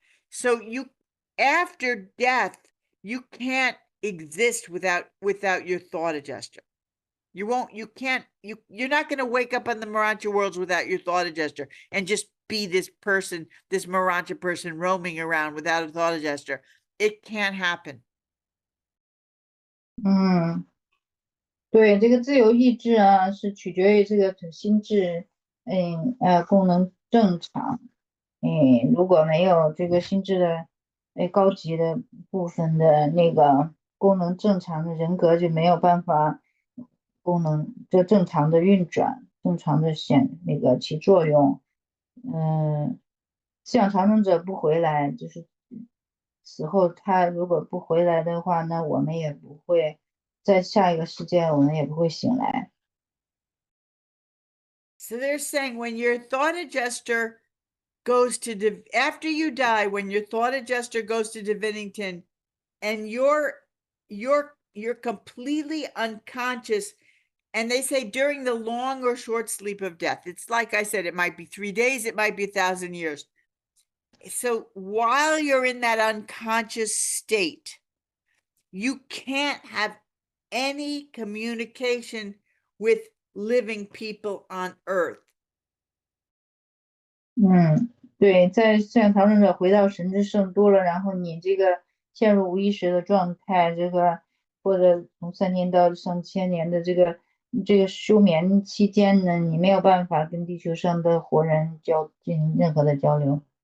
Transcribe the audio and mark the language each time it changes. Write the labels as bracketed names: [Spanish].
[English] So after death, you can't exist without your thought adjuster. You're not going to wake up on the Urantia worlds without your thought adjuster and just be this person, this Urantia person roaming around without a thought adjuster. It can't happen. [Chinese] 对，这个自由意志啊，是取决于这个心智，功能正常。如果没有这个心智的，高级的部分的那个功能正常的人格就没有办法正常的运转，正常的起作用。思想长生者不回来，就是死后他如果不回来的话，那我们也不会在下一个世界，我们也不会醒来。 [English] So they're saying when your thought adjuster goes to after you die, when your thought adjuster goes to Divinington, and you're completely unconscious, and they say during the long or short sleep of death. It's like I said, it might be 3 days, it might be 1,000 years. So while you're in that unconscious state, you can't have any communication with living people on earth. [Chinese] 对，在思想长生者回到神之圣多了，然后你这个陷入无意识的状态，这个或者从3年到上千年的这个休眠期间呢，你没有办法跟地球上的活人进行任何的交流。